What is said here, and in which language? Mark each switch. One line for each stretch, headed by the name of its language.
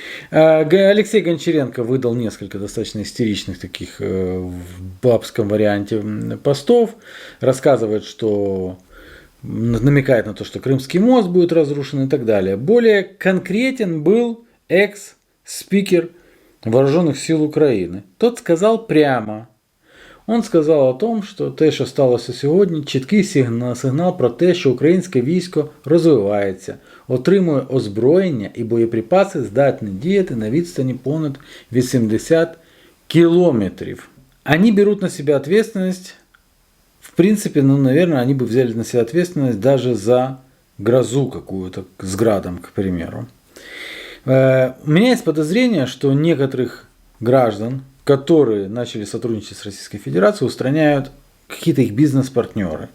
Russian: Алексей Гончаренко выдал несколько достаточно истеричных таких в бабском варианте постов. Рассказывает, что намекает на то, что Крымский мост будет разрушен и так далее. Более конкретен был экс-спикер Вооруженных сил Украины. Тот сказал прямо.
Ukrainian: Он сказав о том, що те, що сталося сьогодні, чіткий сигнал про те, що українське військо розвивається, отримує озброєння і боєприпаси, здатні діяти на відстані понад 80 кілометрів.
Russian: Они берут на себя ответственность, в принципе, наверное, они бы взяли на себя ответственность даже за грозу какую-то с градом, к примеру. У меня есть подозрение, что некоторых граждан, которые начали сотрудничать с Российской Федерацией, устраняют какие-то их бизнес-партнеры.